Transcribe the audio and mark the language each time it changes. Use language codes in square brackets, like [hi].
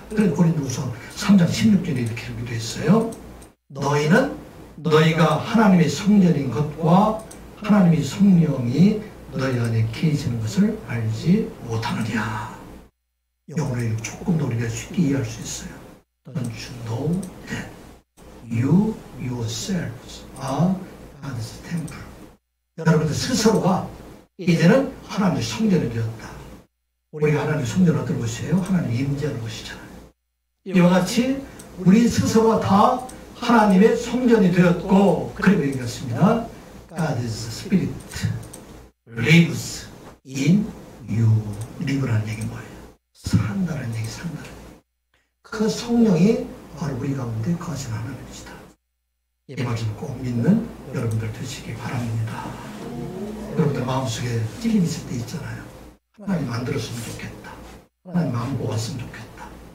[ko] 그래서 고린도후서 3장 16절에 이렇게 기록이 되어 있어요. 너희는 너희가 하나님의 성전인 것과 하나님의 성령이 너희 안에 계시는 것을 알지 못하느냐. 영어로 조금 더 우리가 쉽게 이해할 수 있어요. [en] Don't you know that you yourselves are God's temple. [ko] 여러분들 스스로가 이제는 하나님의 성전이 되었다. 우리가 하나님의 성전은 어떤 곳이에요? 하나님의 임재하는 곳이잖아요. 이와 같이 우리 스스로가 다 하나님의 성전이 되었고, 그리고 얘기했습니다. [en] God's Spirit lives in you. [ko] live라는 얘기 뭐예요? 산다는 얘기, 산다는 얘기. 그 성령이 바로 우리 가운데 거하시는 하나님이시다. 이 말씀을 꼭 믿는 여러분들 되시기 바랍니다. 여러분들 마음속에 찔림 있을 때 있잖아요. 하나님 만들었으면 좋겠다. 하나님 마음 모았으면 좋겠다.